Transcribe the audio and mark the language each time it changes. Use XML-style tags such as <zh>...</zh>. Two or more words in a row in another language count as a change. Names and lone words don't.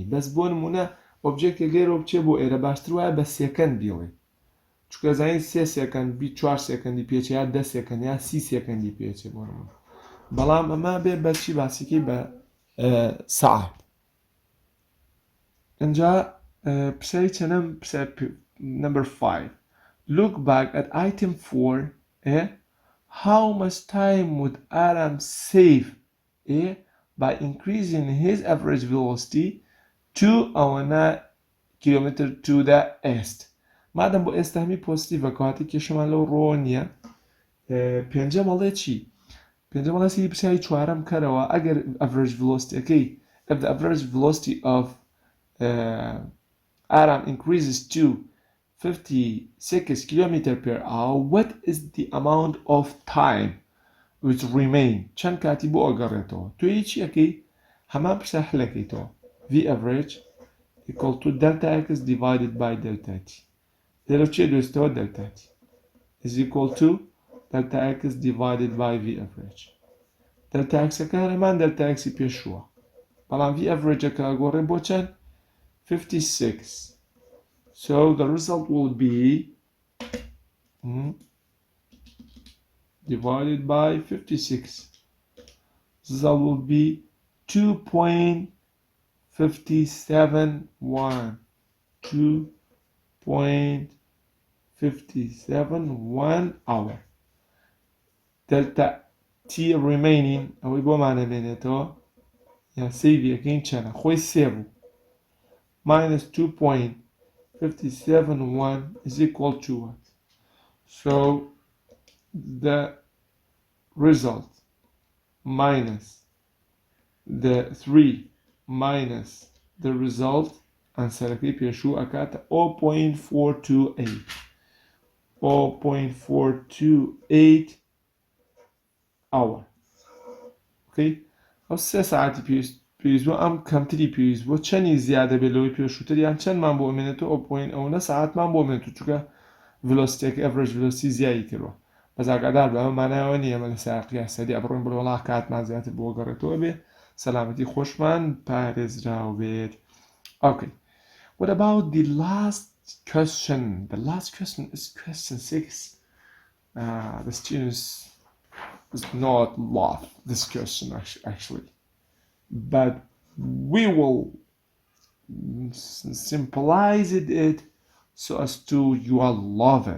<ckb>بەس بۆ نمونە ئۆبجێکتێک لێرەوە بچێ بۆ ئێرە باشتر وایە بە سێکەند بیڵێ، چونکە زانین 3 سێکەند 4 سێکەندی پێچێ یا 10 سێکەند یا 30 سێکەندی پێچێ بۆ نمونە، بەڵام ئەمە بێ بەچی باسیکەی بە ساعت. اینجا پرسیاری چەندەم number 5.</ckb> <en>Look back at item 4. How much time would Aram save by increasing his average velocity 2 km to the east.</en> <ckb>مادەم بۆ ئێستا هەمی پۆزتیڤە کەواتە کێشەمان لەو ڕۆ نییە. پێنجەم هەڵێ چی؟ پێنجەم هەڵێ سەیری پرسیاری چوارەم کەرەوە ئەگەر</ckb> <en>average velocityەکەی if the average velocity of Aram increases to 56 km per hour, what is the amount of time which remain?</en> <ckb>چەند کاتی بۆ ئەگەڕێتەوە؟ تۆ هیچی ئەەکەی هەمان پرسە هەلەکەیتەوە.</ckb> <en>V average equal to delta x divided by delta t.</en> <ckb>لێرە چێ دۆستەوە</ckb> <en>delta t is equal to delta x divided by V average. delta xەکە</en> <ckb>هەمان</ckb> <en>delta x</en> <ckb>پێشووە، بەڵام</ckb> <en>V average</en> <ckb>ئەکە ئەگۆڕێ بۆ چەند؟ 56.</ckb> <en>So the result will be divided by 56. The result will be 2.571. 2.571 hour. Delta t remaining</en> <ckb>ئەوەی بۆ مانەمێنێتەوە یان سەیڤی ئەەکەین چەنە؟ خۆی سێ بوو</ckb> <en>minus 2.571 is equal to what? So the result minus the 3 minus the result</en> <ckb>ئەنسەرەکەی پێشوو</ckb> <en>ئەکاتە 0.428 0.428 hour. Okay?</en> <ckb>ئەو 3 ساعتی پێویست بووە ئەم کەمتری پێویست بووە چەندی زیادە بێت لەوەی پێشووتر یان چەندمان بۆ ئەمێنێتەوە 0.9 ساعتمان بۆ ئەمێنێتەوە چونکە ڤلۆسیتیەکە</ckb> <en>average velocity</en> <ckb>زیادی کردووە بەس ئاگادار بە ئەمە مانایەوە نییە ئەمە لە سایق یاسەری ئەبڕۆین بۆ وڵا کاتمان زیاتر بۆ گەڕێتەوە بێ سەلامەتی خۆشمان پارێزراو بێت.</ckb> <en>Okay. What about the last question? The last question is question 6. The students does not love this question actually, but we will simplify it so as to you all love it.</en>